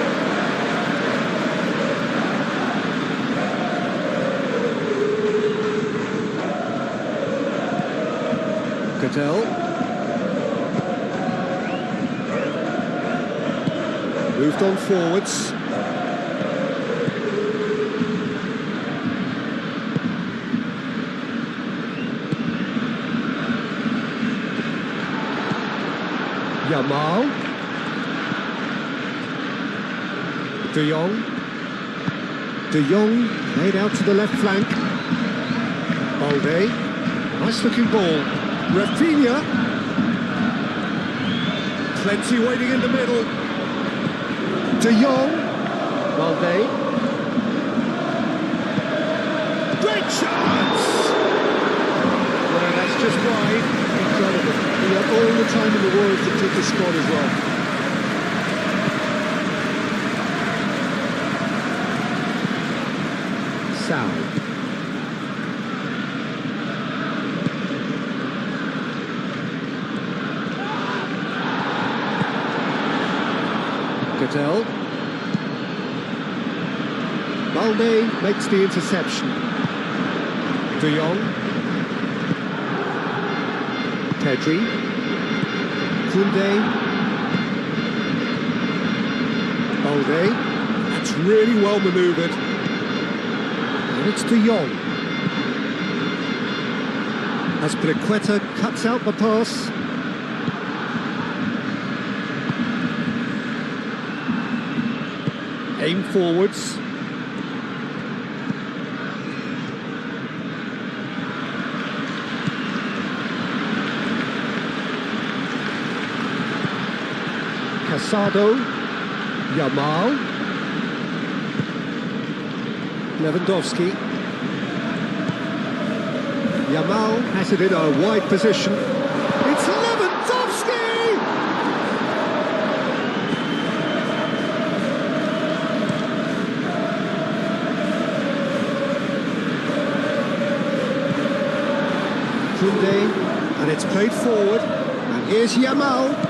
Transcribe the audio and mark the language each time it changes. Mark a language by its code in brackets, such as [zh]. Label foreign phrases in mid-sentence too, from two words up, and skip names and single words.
[en] Cattell. Moved on forwards. Yamal. De Jong. De Jong laid out to the left flank. Balde. Nice looking ball. Rafinha. Plenty waiting in the middle. De Jong. Balde. Great chance! Well, that's just wide. Incredible. He had all the time in the world to take his spot as well. Sao. Cattell. Balde makes the interception. De Jong. Pedri. Koundé. Balde. That's really well manoeuvred. And it's De Jong. As Azpilicueta cuts out the pass. Aim forwards. Casado. Yamal. Lewandowski. Yamal has it in a wide position. It's Lewandowski! Koundé, and it's played forward, and here's Yamal.